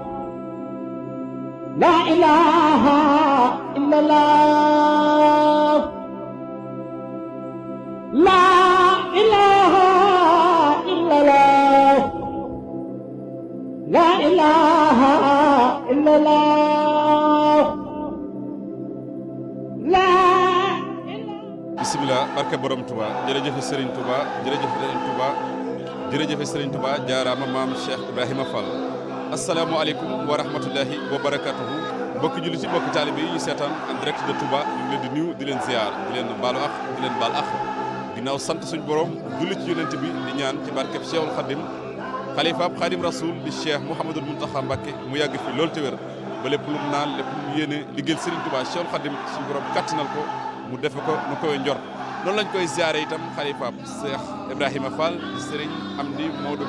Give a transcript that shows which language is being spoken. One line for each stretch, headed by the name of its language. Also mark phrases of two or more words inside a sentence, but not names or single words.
Arabic: لا إله إلا الله لا إله إلا الله لا إله إلا الله لا
Wolof: bismillah barke borom Touba jërëjëf Serigne Touba jërëjëf Serigne Touba jërëjëf Serigne Touba jaaraama maam Cheikh Ibrahima Fall
Arabic: السلام عليكم ورحمة الله وبركاته
Wolof: mbokki julli ci mbokki taalibe yi ñu seetaan
French: en direct
Wolof: de Touba ñu ngi leen di nuyu di leen ziar di leen baalu ak di leen baal ak ginnaaw sant suñu borom julli ci yonent bi di ñaan ci barkeb Cheikhul Khadim xalifaab Khadim Rasoul di Cheikh Mouhamadul Mountakha Mbacké mu yàgg fi loolu te wér ba lépp lu mu naan lépp lu mu yéene liggéeyal Serigne Touba Cheikhul Khadim suñu borom kàttanal ko mu defe ko nu koy njort noonu lañ koy ziare itam xalifaab Cheikh Ibrahima Fall di Serigne Amdi Maodo